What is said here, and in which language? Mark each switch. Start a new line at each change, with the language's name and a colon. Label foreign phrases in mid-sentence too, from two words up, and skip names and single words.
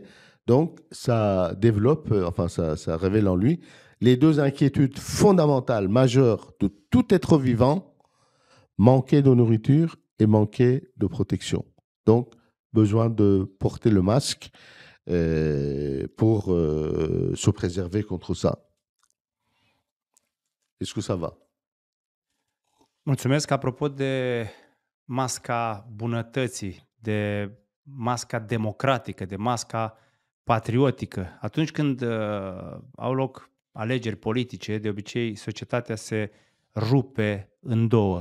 French: Donc, ça développe, ça révèle en lui les deux inquiétudes fondamentales, majeures de tout être vivant, manquer de nourriture et manquer de protection. Donc, besoin de porter le masque pour se préserver contre ça. Est-ce que ça va?
Romanian: Mulțumesc. Apropo de masca bunătății, de masca democratică, de masca patriotică, atunci când au loc alegeri politice, de obicei societatea se rupe în două.